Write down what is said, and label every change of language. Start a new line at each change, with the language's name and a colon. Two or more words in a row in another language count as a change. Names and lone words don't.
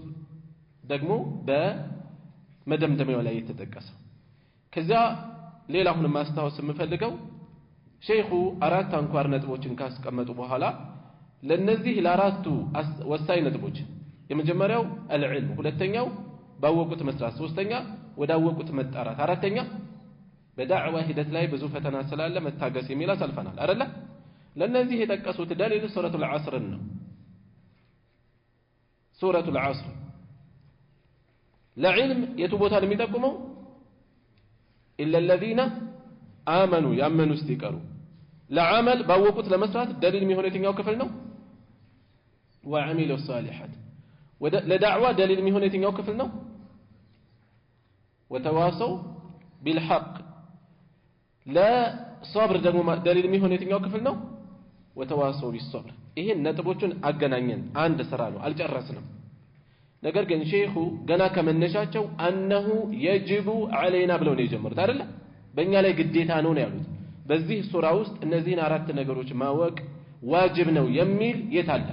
Amharic: ደግሞ በመደምደሚያው ላይ የተጠቀሰው። ከዛ ሌላ አሁን ማስታወስ የምፈልገው ሼኹ አራት አንኳር ነጥቦችን ካስቀመጡ በኋላ ለነዚህ ለአራቱ ወሳኝ ነጥቦች የመጀመሪያው አልዕልም፣ ሁለተኛው ባወቁት መስራት፣ ሶስተኛ ወዳወቁት መጣራት፣ አራተኛ በዳዕዋ ሂደት ላይ ብዙ ፈተና ስላለ መታገስ የሚል አሳልፈናል አይደለ? ለነዚህ የጠቀሱት ደሊል ሱረቱል ዐስር ነው። ሱረቱል ዐስር ለዕልም የቱ ቦታ ነው የሚጠቁመው?
Arabic: إلا الذين آمنوا
Amharic: ያመኑ ሲቀሩ። ለዓመል ባወቁት ለመስራት ደሊል የሚሆነው የትኛው ክፍል ነው?
Arabic: وعملوا الصالحات።
Amharic: ለዳዕዋ ደሊል የሚሆነው የትኛው ክፍል ነው?
Arabic: وتواصوا بالحق።
Amharic: ለصبر ደግሞ ደሊል የሚሆነው የትኛው ክፍል ነው?
Arabic: وتواصوا بالصبر።
Amharic: ይሄን ነጥቦቹን አገናኘን፣ አንድ ስራ ነው፣ አልጨረስንም። ነገር ግን ሼኹ ገና ከመነሻቸው
Arabic: أنه يجب علينا
Amharic: ብለው ነው የጀመሩት አይደለ? በእኛ ላይ ግዴታ ነው ነው ያሉት። በዚህ ሱራ ውስጥ እነዚህን አራት ነገሮች ማወቅ ዋጅብ ነው የሚል የት አለ?